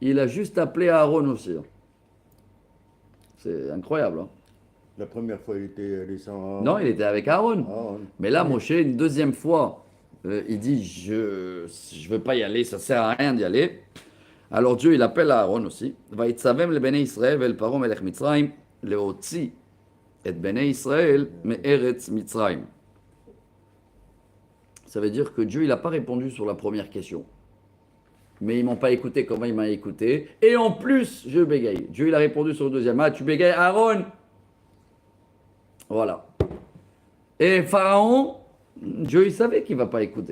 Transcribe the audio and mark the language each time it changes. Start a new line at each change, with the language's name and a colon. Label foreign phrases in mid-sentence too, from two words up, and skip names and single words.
French: il a juste appelé Aaron aussi. Hein. C'est incroyable. Hein. La première fois, il était descend. Non, il était avec Aaron. Ah, Mais là, Moshe, une deuxième fois, il dit, je veux pas y aller, ça sert à rien d'y aller. Alors Dieu, il appelle Aaron aussi.
Hebrew: ויצווים לבני ישראל ואל פרעה מלך מצרים להוציא את בני ישראל מארץ מצרים.
French: Ça veut dire que Dieu, il n'a pas répondu sur la première question. Mais ils m'ont pas écouté, comment il m'a écouté. Et en plus, je bégaye. Dieu, il a répondu sur le deuxième. Ah, tu bégayes, Aaron. Voilà. Et Pharaon, Dieu, il savait qu'il ne va pas écouter.